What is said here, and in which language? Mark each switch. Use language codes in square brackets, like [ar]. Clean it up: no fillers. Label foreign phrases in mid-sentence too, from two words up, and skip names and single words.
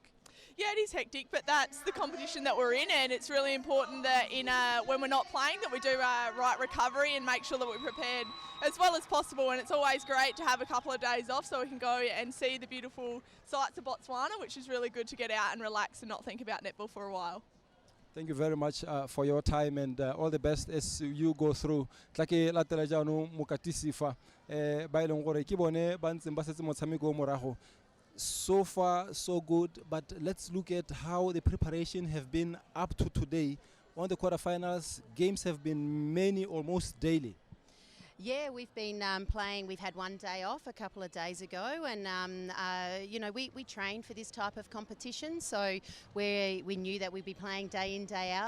[en] Yeah, it is hectic, but that's the competition that we're in, and it's really important that when we're not playing that we do right recovery and make sure that we're prepared as well as possible. And it's always great to have a couple of days off so we can go and see the beautiful sights of Botswana, which is really good to get out and relax and not think about netball for a while. Thank you very much for your time, and all the best as you go through. [tn] Tlake latela jaanong mokatisi fa ba ileng gore ke bone ba ntseng ba setse motshameko morago. [en] So far, so good, but let's look at how the preparation have been up to today. On the quarterfinals, games have been many, almost daily. Yeah, we've been playing. We've had one day off a couple of days ago, and we trained for this type of competition, so we knew that we'd be playing day in, day out.